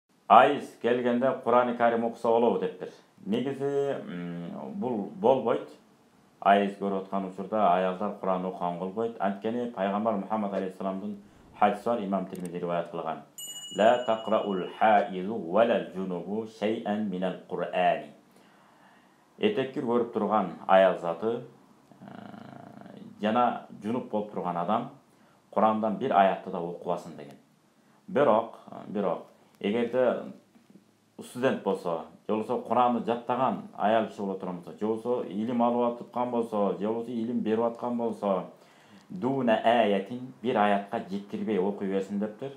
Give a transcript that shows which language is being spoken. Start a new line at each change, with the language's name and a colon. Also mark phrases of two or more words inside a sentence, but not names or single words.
Kyrgyz: айыз келгенде Кур'ан-ы Карим окуса болобу дептир. Негизи бул болбойт. Айыз көрүп аткан учурда аялдар Кур'ан окуган болбойт. Анткени пайгамбар Мухаммад алейхиссаламдын хадиси бар, имам Тирмизи риваят кылган.
Arabic: لا تقرأ الحائض ولا الجنب شيئا من القرآن.
Kyrgyz: Этеккир көрүп турган аял заты жана жунуп болуп турган адам Курандан бир аятты да окубасын деген. Бирок эгерде студент болсо, же болбосо Куранды жаттаган аял киши боло турган болсо, же болбосо илим алып аткан болсо, же болбосо илим берип аткан болсо, дуна аятин бир аятка жеткирбей окуй берсин дептир.